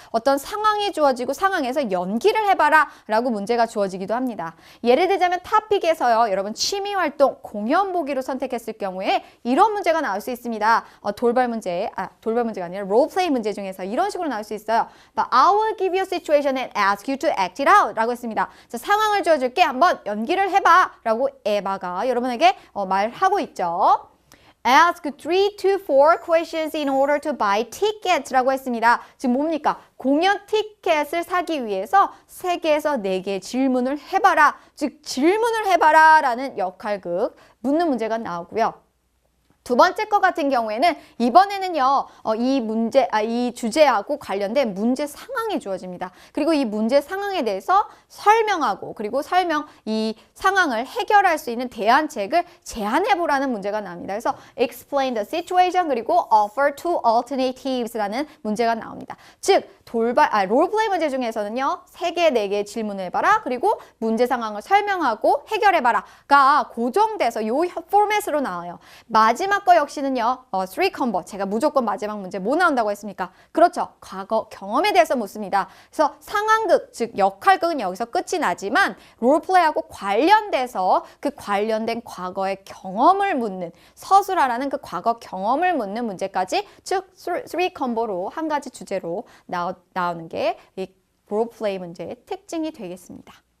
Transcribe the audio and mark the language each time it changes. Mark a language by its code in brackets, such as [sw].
[ko] 어떤 상황이 주어지고 상황에서 연기를 해봐라 라고 문제가 주어지기도 합니다. 예를 들자면 토픽에서요, 여러분 취미활동, 공연 보기로 선택했을 경우에 이런 문제가 나올 수 있습니다. 돌발 문제가 아니라 롤플레이 문제 중에서 이런 식으로 나올 수 있어요. [en] I will give you a situation and ask you to act it out [ko] 라고 했습니다. 자, 상황을 주어줄 한번 연기를 해봐 라고 에바가 여러분에게 말하고 있죠. [en] Ask 3 to 4 questions in order to buy tickets [ko] 라고 했습니다. 지금 뭡니까? 공연 티켓을 사기 위해서 3개에서 4개의 질문을 해봐라. 즉, 질문을 해봐라 라는 역할극 묻는 문제가 나오고요. 두 번째 거 같은 경우에는 이번에는요, 이 주제하고 관련된 문제 상황이 주어집니다. 그리고 이 문제 상황에 대해서 설명하고, 그리고 이 상황을 해결할 수 있는 대안책을 제안해보라는 문제가 나옵니다. 그래서 [en] explain the situation, [ko] 그리고 [en] offer two alternatives [ko] 라는 문제가 나옵니다. 즉, 롤플레이 문제 중에서는요, 3개, 4개의 질문을 해봐라. 그리고 문제 상황을 설명하고 해결해봐라가 고정돼서 이 포맷으로 나와요. 마지막 거 역시는요, 3컴보. 제가 무조건 마지막 문제 뭐 나온다고 했습니까? 그렇죠. 과거 경험에 대해서 묻습니다. 그래서 상황극, 즉 역할극은 여기서 끝이 나지만 롤플레이하고 관련돼서 그 관련된 과거의 경험을 묻는, 서술하라는 그 과거 경험을 묻는 문제까지, 즉 3컴보로 한 가지 주제로 나오는 게 이 롤플레이 문제의 특징이 되겠습니다.